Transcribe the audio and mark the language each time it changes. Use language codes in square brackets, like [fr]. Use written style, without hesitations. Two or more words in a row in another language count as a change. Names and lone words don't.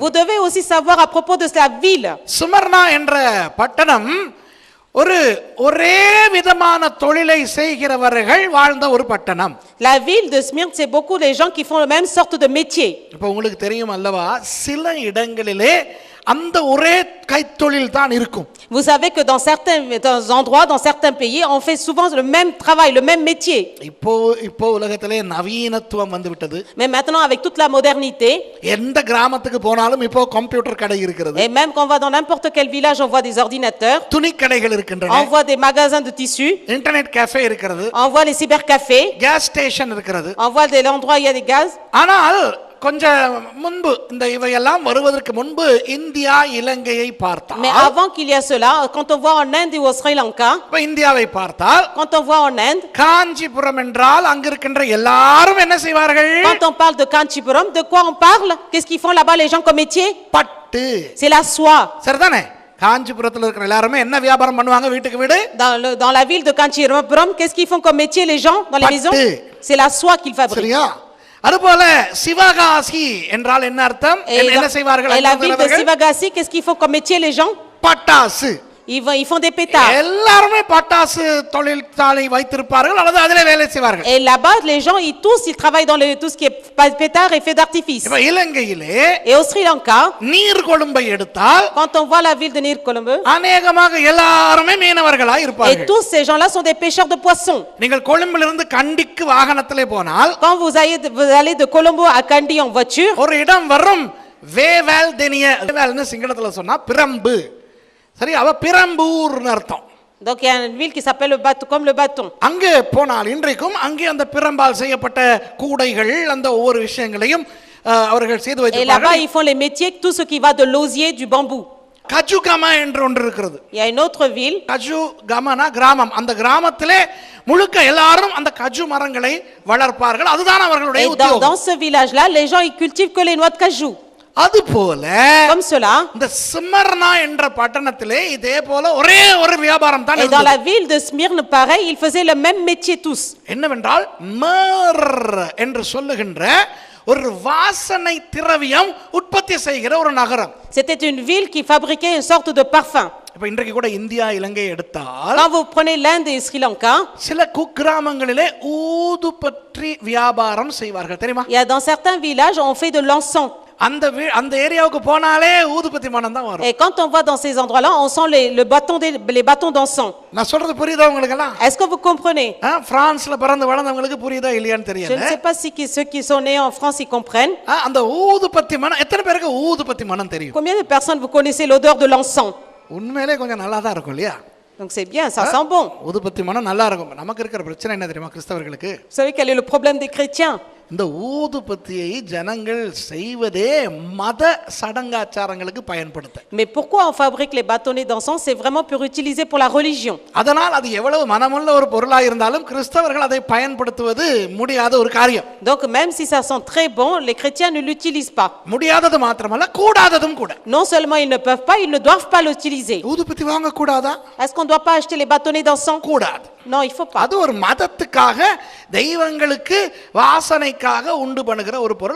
[fr] vous devez aussi savoir à propos de la ville. [ta] சிமர்னா என்ற பட்டணம் ஒரே விதமான தொழிலை செய்கிறவர்கள் வாழ்ந்த ஒரு பட்டணம். [fr] La ville de Smyrne, c'est beaucoup les gens qui font la même sorte de métier. [ta] இப்போ உங்களுக்கு தெரியும் அல்லவா, சில இடங்களிலே அந்த ஒரே கைத்தொழில் தான் இருக்கும். [fr] Vous savez que dans certains endroits, dans certains pays, on fait souvent le même travail, le même métier. [ta] இப்போ உலகத்திலே நவீனத்துவம் வந்து விட்டது. [fr] Mais maintenant avec toute la modernité, [ta] எந்த கிராமத்துக்கு போனாலும் இப்போ கம்ப்யூட்டர் கடை இருக்கிறது. [fr] et même quand on va dans n'importe quel village, on voit des ordinateurs, [ta] துணி கடைகள் இருக்கின்றன. [fr] on voit des magasins de tissus, [en] internet cafe [ta] இருக்கிறது. [fr] on voit les cybercafés, [en] gas station [ta] இருக்கிறது. [fr] on voit des endroits où il y a des gaz. [ta] ஆனால் கொஞ்சம் முன்பு இந்த இவையெல்லாம் வருவதற்கு முன்பு இந்தியா இலங்கையை பார்த்தால், [fr] Mais avant qu'il y a cela, quand on voit en Inde ou au Sri Lanka, [ta] இப்ப இந்தியாவை பார்த்தால், [fr] quand on voit en Inde, [ta] காஞ்சிபுரம் என்றால் அங்க இருக்கின்ற எல்லாரும் என்ன செய்வார்கள்? [fr] quand on parle de Kanchipuram, de quoi on parle? Qu'est-ce qu'ils font là-bas les gens comme métier? [ta] பட்டு. [fr] C'est la soie. [ta] சரிதானே? காஞ்சிபுரத்தில் இருக்கிற எல்லாரும் என்ன வியாபாரம் பண்ணுவாங்க வீட்டுக்கு வீடு? [fr] Dans la ville de Kanchipuram, qu'est-ce qu'ils font comme métier les gens dans les maisons? C'est la soie qu'ils fabriquent. [ta] சரியா? அதுபோல சிவகாசி என்றால் என்ன அர்த்தம்? என்ன செய்வார்கள்? [fr] Et la ville de Sivagasi, qu'est-ce qu'ils font comme métier les gens? [ta] பட்டாசு. [fr] Ils font des pétards. [ta] எல்லாரும் பட்டாசு தொழிற்சாலை வைத்திருப்பார்கள் அல்லது அதிலே வேலை செய்வார்கள். [fr] Et là-bas les gens ils travaillent dans tout ce qui est pétard et feu d'artifice. [ta] இப்ப இலங்கையிலே [fr] Et au Sri Lanka, [ta] நீர்கொழும்பை எடுத்தால், [fr] quand on voit la ville de Neerkolombo, [ta] அநேகமாக எல்லாரும் மீனவர்களாய் [fr] et [ta] இருப்பார்கள். [fr] tous ces gens-là sont des pêcheurs de poissons. [ta] நீங்கள் கொழும்பிலிருந்து கண்டிக்கு வாகனத்திலே போனால், [fr] Quand vous allez de Colombo à Kandy en voiture, [ta] ஒரு இடம் வரும், வேவேல் தெனிய. வேவேல்னு சிங்களத்துல சொன்னா பிரம்பு. சரி, அவ பிரம்பூர்னு அர்த்தம். [fr] donc il y a une ville qui s'appelle le bâton, comme le bâton. [ta] அங்கே போனால் இன்றைக்கும் அங்கே அந்த பிரம்பால் செய்யப்பட்ட கூடைகள், அந்த ஒவ்வொரு விஷயங்களையும் அவர்கள் செய்து [fr] Et là-bas [ta] வைத்திருப்பார்கள். [fr] ils font les métiers, tout ce qui va de l'osier, du bambou. [ta] கஜுகமா என்று ஒன்று இருக்கிறது. [fr] Il y a une autre ville, [ta] கஜுகமனா கிராமம். அந்த கிராமத்திலே முழுக்க எல்லாரும் அந்த கஜு மரங்களை வளர்ப்பார்கள். அதுதான் அவர்களுடைய [fr] et [ta] உத்தியோகம். [fr] dans ce village-là, les gens ils cultivent que les noix de cajou. [ta] அதுபோல [fr] Comme cela, [ta] இந்த சிமர்னா என்ற பட்டணத்திலே இதே போல ஒரே ஒரு வியாபாரம் தான் [fr] et dans la [ta] இருந்தது. [fr] ville de Smyrne, pareil, ils faisaient le même métier tous. [ta] என்னவென்றால் மர் என்று சொல்லுகின்ற ஒரு வாசனை திரவியம் உற்பத்தி செய்கிற ஒரு நகரம். [fr] C'était une ville qui fabriquait une sorte de parfum. [ta] இப்ப இன்றைக்கு கூட இந்தியா இலங்கை எடுத்தால், [fr] Quand vous prenez l'Inde et Sri Lanka, [ta] சில குக்கிராமங்களிலே ஊதுபற்றி வியாபாரம் செய்வார்கள், தெரியுமா? [fr] il y a dans certains villages on fait de l'encens. [ta] அந்த ஏரியாவுக்கு போனாலே ஊதுபத்தி மனம் தான் வரும். [fr] Et quand on va dans ces endroits-là, on sent les bâtons d'encens. [ta] நான் சொல்றது புரியுதா உங்களுக்கு எல்லாம்? [fr] Est-ce que vous comprenez? [ta] பிரான்ஸ்ல பிறந்து வளர்ந்தவங்களுக்கு புரியுதா இல்லையான்னு [fr] Je [ta] தெரியல. [fr] ne sais pas si ceux qui sont nés en France ils comprennent. [ta] அந்த ஊதுபத்தி மனம், எத்தனை பேருக்கு ஊதுபத்தி மனம் தெரியும்? [fr] Combien de personnes vous connaissez l'odeur de l'encens? [ta] உண்மையிலே கொஞ்சம் நல்லா தான் இருக்கும் இல்லையா? [fr] Donc c'est bien, ça sent bon. [ta] ஊதுபத்தி மனம் நல்லா இருக்கும். நமக்கு இருக்கிற பிரச்சனை என்ன தெரியுமா கிறிஸ்தவர்களுக்கு? [fr] Vous savez quel est le problème des chrétiens? [ta] இந்த ஊதுபத்தியை ஜனங்கள் செய்வதே மத சடங்காச்சாரங்களுக்கு பயன்படுத்த. [fr] Mais pourquoi on fabrique les bâtonnets d'encens? C'est vraiment pour utiliser pour la religion. [ta] அதனால் அது எவ்வளவு மனமுள்ள ஒரு பொருளாக இருந்தாலும் கிறிஸ்தவர்கள் அதை பயன்படுத்துவது முடியாத ஒரு காரியம். [fr] Donc même si ça sent très bon, les chrétiens ne l'utilisent pas. [ta] முடியாதது மாத்திரமல்ல கூடாததும் கூட. [fr] Non seulement ils ne peuvent pas, ils ne doivent pas l'utiliser. [ta] ஊதுபத்தி வாங்க கூடாதா? [fr] Est-ce qu'on ne doit pas acheter les bâtonnets d'encens? [ta] கூடாது. [fr] Non, il faut pas. [ta] அது ஒரு மதத்துக்காக தெய்வங்களுக்கு வாசனைக்காக உண்டு பண்ணுகிற ஒரு பொருள்.